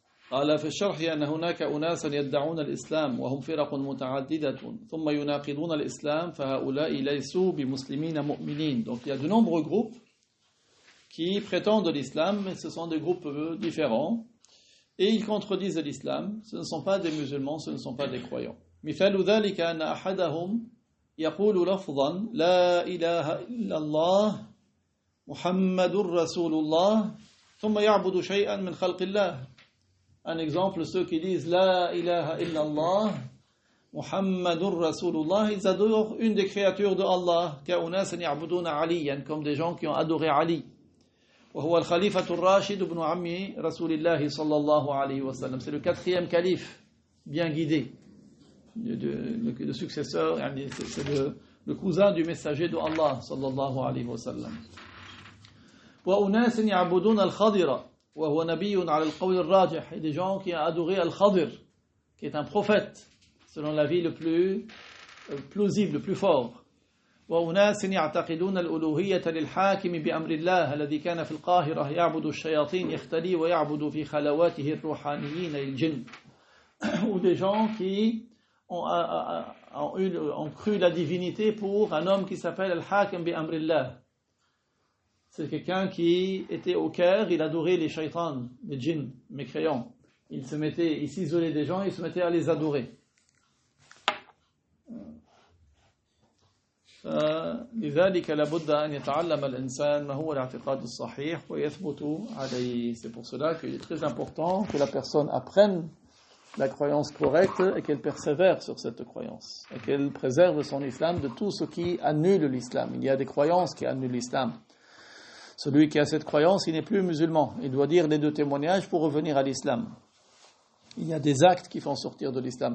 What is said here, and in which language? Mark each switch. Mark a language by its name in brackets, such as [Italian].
[Arabic] قال في الشرح أن هناك أناسا يدعون الإسلام وهم فرق متعددة ثم يناقضون الإسلام فهؤلاء ليسوا بمسلمين مؤمنين. [French] Donc il y a de nombreux groupes qui prétendent l'islam, mais ce sont des groupes différents et ils contredisent l'islam. Ce ne sont pas des musulmans, ce ne sont pas des croyants. [Arabic] مثال ذلك أن أحدهم يقول لفظا لا إله إلا الله محمد رسول الله ثم يعبد شيئا من خلق الله. [French] Un exemple, ceux qui disent [Arabic] La ilaha illallah, Muhammadur Rasulullah, [French] ils adorent une des créatures de Allah, [Arabic] كأناس يعبدون عليا, [French] comme des gens qui ont adoré Ali. [Arabic] وهو الخليفة الراشد ابن عم رسول الله صلى الله عليه وسلم. [French] C'est le quatrième calife, bien guidé, le successeur, c'est le cousin du messager de Allah [Arabic] صلى الله عليه وسلم. وأناس يعبدون الخضر وهو نبي على القول الراجح. [French] Et des gens qui ont adoré Al-Khadir, qui est un prophète, selon l'avis le plus plausible, le plus fort. [Arabic] وأناس يعتقدون الألوهية للحاكم بأمر الله الذي كان في القاهرة يعبد الشياطين يختلي ويعبد في خلواته الروحانيين الجن. [French] Ou des gens qui ont cru la divinité pour un homme qui s'appelle Al-Hakim bi-Amrillah. C'est quelqu'un qui était au Caire, il adorait les shaitans, les djinns, mécréants. Il s'isolait des gens, il se mettait à les adorer. [Arabic] لذلك لابد أن يتعلم الإنسان ما هو الاعتقاد الصحيح ويثبت عليه. [French] C'est pour cela qu'il est très important que la personne apprenne la croyance correcte et qu'elle persévère sur cette croyance et qu'elle préserve son islam de tout ce qui annule l'islam. Il y a des croyances qui annulent l'islam. Celui qui a cette croyance, il n'est plus musulman. Il doit dire les 2 témoignages pour revenir à l'islam. Il y a des actes qui font sortir de l'islam.